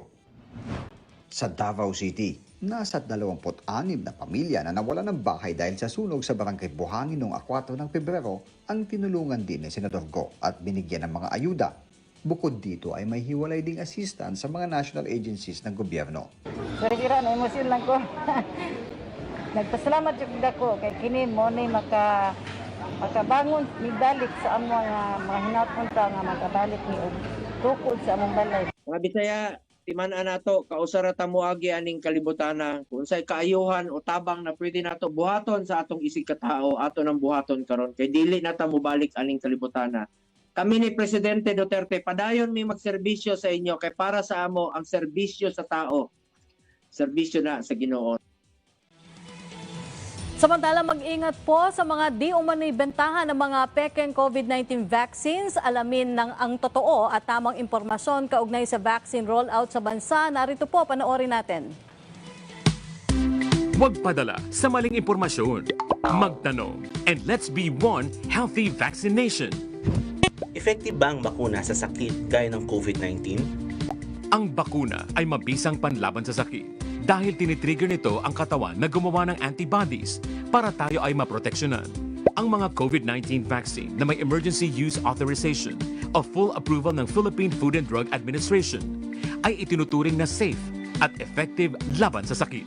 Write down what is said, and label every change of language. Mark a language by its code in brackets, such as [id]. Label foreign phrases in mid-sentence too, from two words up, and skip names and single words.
[tl] Sa Davao City, nasa 26 na pamilya na nawalan ng bahay dahil sa sunog sa barangay Buhangin noong 4 ng Pebrero ang tinulungan din ni Senador Go at binigyan ng mga ayuda. Bukod dito ay may hiwalay ding assistance sa mga national agencies ng gobyerno. [ceb] Sir, gira na emosyon lang ko. Nagpasalamat jud ako kay kini mo ni makabangon ni dalik sa among mga hinapunta nga makabalik ni og tukod sa among balay. Mga Bisaya, timan-an nato kausara ta moagi aning kalibutana kung unsay kaayuhan o tabang na pwede nato buhaton sa atong isig katao ato nang buhaton karon kay dili na ta mobalik aning kalibutana. Kami ni Presidente Duterte padayon mi magserbisyo sa inyo kay para sa amo ang serbisyo sa tao. Serbisyo na sa Ginoo. [tl] Samantala, mag-ingat po sa mga di umano'y bentahan ng mga pekeng COVID-19 vaccines. Alamin ng ang totoo at tamang impormasyon kaugnay sa [en] vaccine rollout [tl] sa bansa. Narito po, panoorin natin. Huwag padala sa maling impormasyon. Magtanong. [en] And let's be one healthy vaccination. [tl] Effective ba ang bakuna sa sakit gaya ng COVID-19? Ang bakuna ay mabisang panlaban sa sakit dahil tinitrigger nito ang katawan na gumawa ng antibodies para tayo ay maproteksyonan. Ang mga COVID-19 vaccine na may [en] emergency use authorization [tl] o [en] full approval [tl] ng Philippine Food and Drug Administration ay itinuturing na safe at effective laban sa sakit.